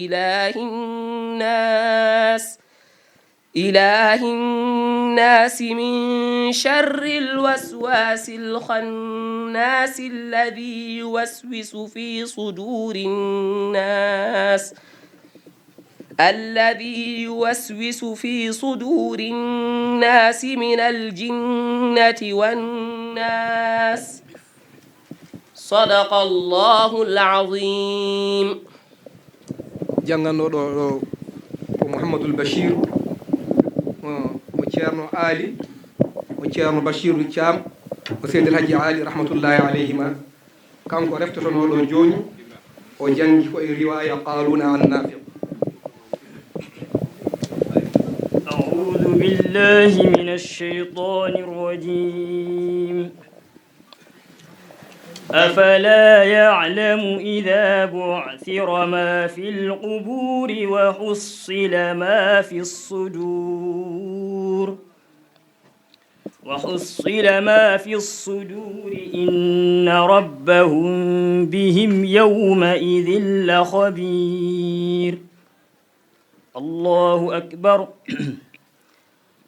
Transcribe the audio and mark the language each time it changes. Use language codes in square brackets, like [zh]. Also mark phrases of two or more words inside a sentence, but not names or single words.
[ar] إله الناس من شر الوسواس الخناس الذي يوسوس في صدور الناس من الجنة والناس صدق الله العظيم. [ff] janganoɗo ko Mouhamadoul Bachir mo ceerno Ali mo ceerno Bachirou Thiam mo Seydi El Hadji Ali [ar] رحمة الله عليهما [ff] kanko reftotonoɗo joni o jangi ko e riwaya [ar] قالون عن نافع. أعوذ بالله من الشيطان الرجيم أفلا يعلم إذا بعثر ما في القبور وحصل ما في الصدور إن ربهم بهم يومئذ لخبير الله أكبر.